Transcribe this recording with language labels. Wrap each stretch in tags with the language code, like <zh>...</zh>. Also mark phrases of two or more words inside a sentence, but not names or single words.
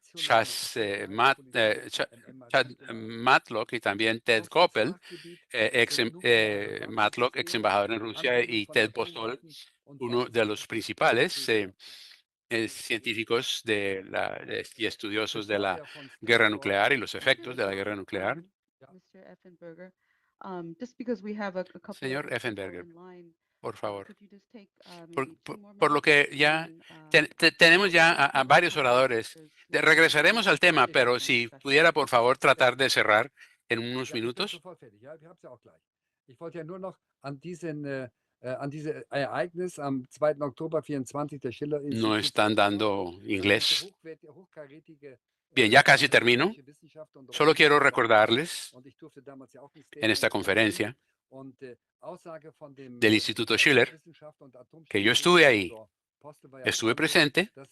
<es>Chad Matlock y también Ted Koppel, Matlock, ex embajador en Rusia, y Ted Postol, uno de los principales científicos y estudiosos de la guerra nuclear y los efectos de la guerra nuclear.</es> <en>Mr. Effenberger, just because we have a couple</en> <es>Señor</es> <en>of people</en> <es>Effenberger,</es> <en>in line,</en> <es>por favor.</es> <en>could you just take</en> <es>Por,</es> <en>maybe 2 more</en> <es>por lo</es> <en>minutes</en> <es>que ya</es> <en>and,</en> <es>tenemos ya a varios oradores. Regresaremos al tema, pero si pudiera, por favor, tratar de cerrar en unos minutos.</es> <de>Ich wollte ja nur noch an diese Ereignis am 2. Oktober 24 der Schiller</de> <es>No</es> <de>Institut.</de> <es>están dando inglés. Bien, ya casi termino. Solo quiero recordarles en esta conferencia del Instituto Schiller que yo estuve ahí, estuve presente,</es>